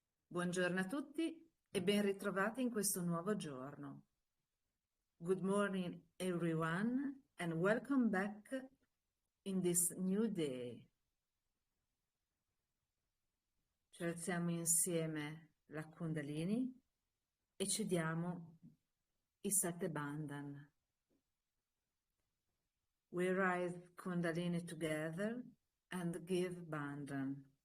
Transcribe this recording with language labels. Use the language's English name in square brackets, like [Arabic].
[Italian] Buongiorno a tutti e ben ritrovati in questo nuovo giorno. [English] Good morning everyone and welcome back in this new day. [Italian] Ci alziamo insieme la Kundalini e ci diamo i 7 bandhan. [English] We rise Kundalini together and give bandhan.